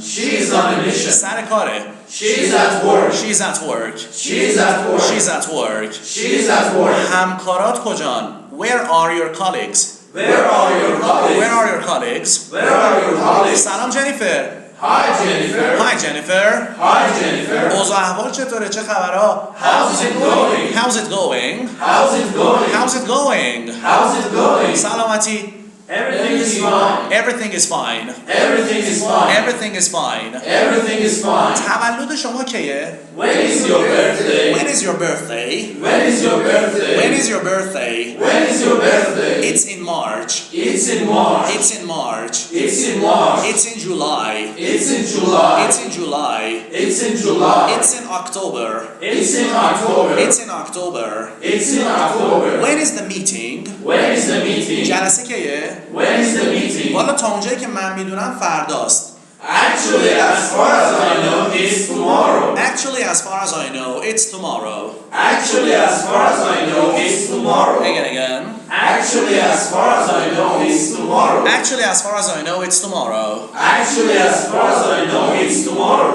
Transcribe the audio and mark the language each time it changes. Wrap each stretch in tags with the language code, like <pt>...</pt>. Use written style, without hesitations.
<en>She is on a mission.</en> <fa>سر کاره.</fa> <en>She's at work. She's at work. She's at work. She's at work. She's at work.</en> <fa>همکارات کجان؟</fa> <en>Where are your colleagues? Where are your colleagues? Where are your colleagues? Where are your colleagues?</en> <fa>سلام جنیفر.</fa> <en>Hi, Jennifer. Hi Jennifer. Hi, Jennifer.</en> <fa>اوضاع احوال چطوره؟ چه خبرها؟</fa> <en>How's it going? How's it going? How's it going? How's it going? How's it going?</en> <fa>سلامتی.</fa> <en>Everything is fine. Everything is fine. Everything is fine. Everything is fine. Everything is fine.</en> <fa>تولد شما کیه؟</fa> <en>When is your birthday? When is your birthday? When is your birthday? When is your birthday? When is your birthday? It's in March. It's in March. It's in March. It's in March. It's in July. It's in July. It's in July. It's in July. It's in October. It's in October. It's in October. It's in October. When is the meeting? When is the meeting?</en> <fa>جلسه کیه؟</fa> <en>When is the meeting?</en> <fa>والا تا اونجایی که من میدونم فرداست.</fa> <en>Actually, as far as I know, it's tomorrow. Actually, as far as I know, it's tomorrow. Actually, as far as I know, it's tomorrow. Again. Actually, as far as I know, it's tomorrow. Actually, as far as I know, it's tomorrow. Actually, as far as I know, it's tomorrow.</en>